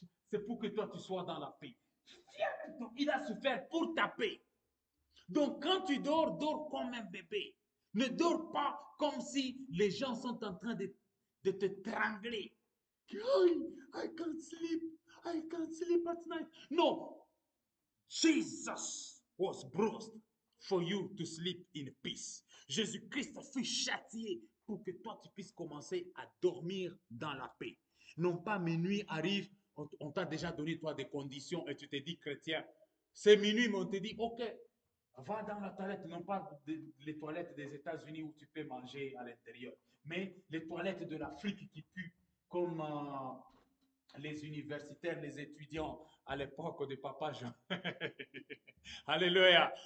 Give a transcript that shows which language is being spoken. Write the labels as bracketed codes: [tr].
[fr] C'est pour que toi tu sois dans la paix. Donc, il a souffert pour ta paix. Donc, quand tu dors, dors comme un bébé. Ne dors pas comme si les gens sont en train de te trangler. [en] I can't sleep at night. No, Jesus was bruised for you to sleep in peace. [fr] Jésus-Christ fut châtié pour que toi tu puisses commencer à dormir dans la paix. Non pas minuit arrive, on t'a déjà donné toi des conditions et tu te dis chrétien. C'est minuit, mais on te dit ok, va dans la toilette, non pas les toilettes des États-Unis où tu peux manger à l'intérieur, mais les toilettes de l'Afrique qui puent, comme les universitaires, les étudiants à l'époque de Papa Jean. Alléluia.